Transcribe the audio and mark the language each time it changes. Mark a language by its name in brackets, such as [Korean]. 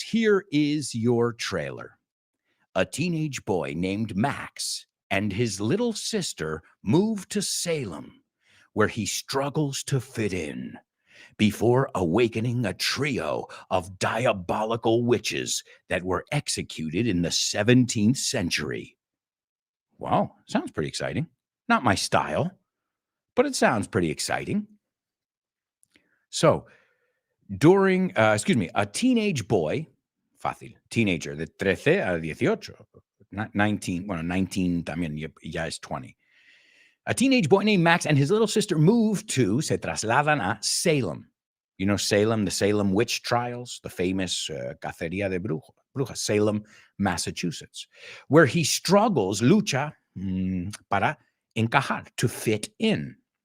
[English] Here is your trailer. A teenage boy named Max and his little sister move to Salem, where he struggles to fit in before awakening a trio of diabolical witches that were executed in the 17th century. Wow, sounds pretty exciting. Not my style, but it sounds pretty exciting. So, during, a teenage boy, [Spanish] fácil, teenager, de 13 a 18, 19, bueno, 19 también, ya es 20. [English] A teenage boy named Max and his little sister [Spanish] se trasladan a Salem. [English] You know Salem, the Salem witch trials, the famous [Spanish] cacería de brujas, [English] Salem, Massachusetts, where he struggles, [Spanish] lucha, para encajar, [English] to fit in.